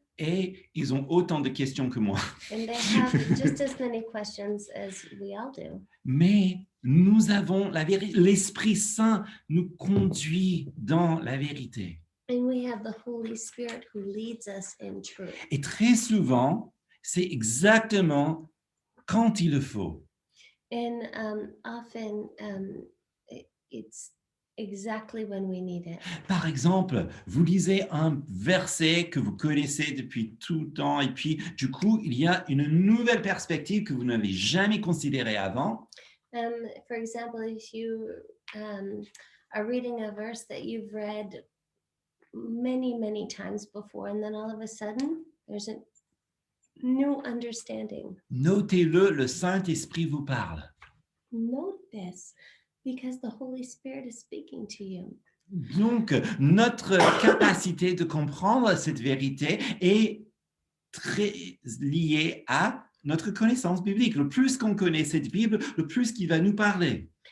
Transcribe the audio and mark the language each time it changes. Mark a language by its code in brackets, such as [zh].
[fr] Et ils ont autant de questions que moi. [en] And they have just as many questions as we all do. [fr] Mais nous avons la vérité, l'Esprit Saint nous conduit dans la vérité. [en] And we have the Holy Spirit who leads us in truth. [fr] Et très souvent, c'est exactement quand il le faut. [en] And often it's exactly when we need it. [fr] Par exemple, vous lisez un verset que vous connaissez depuis tout le temps et puis du coup, il y a une nouvelle perspective que vous n'avez jamais considérée avant. [en] For example, if you are reading a verse that you've read many, many times before, and then all of a sudden there's a new understanding. [fr] Notez-le, le Saint-Esprit vous parle. [en] Note this, because the Holy Spirit is speaking to you. [fr] Donc, notre capacité de comprendre cette vérité est très liée à notre connaissance biblique. Le plus qu'on connaît cette Bible, le plus qu'il va nous parler.